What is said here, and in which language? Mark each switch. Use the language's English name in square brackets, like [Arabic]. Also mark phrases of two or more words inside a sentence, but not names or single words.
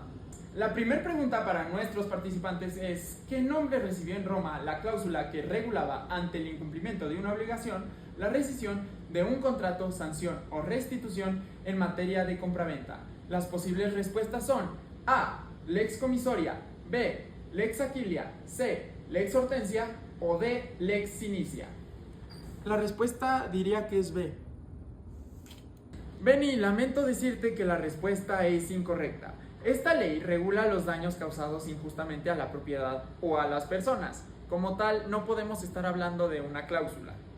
[Spanish] La primera pregunta para nuestros participantes es: ¿qué nombre recibió en Roma la cláusula que regulaba, ante el incumplimiento de una obligación, la rescisión de un contrato, sanción o restitución en materia de compraventa? Las posibles respuestas son: A. Lex comisoria, B. Lex Aquilia, C. Lex Hortensia o D. Lex Sinicia. La respuesta diría que es B. Beni, lamento decirte que la respuesta es incorrecta. Esta ley regula los daños causados injustamente a la propiedad o a las personas. Como tal, no podemos estar hablando de una cláusula.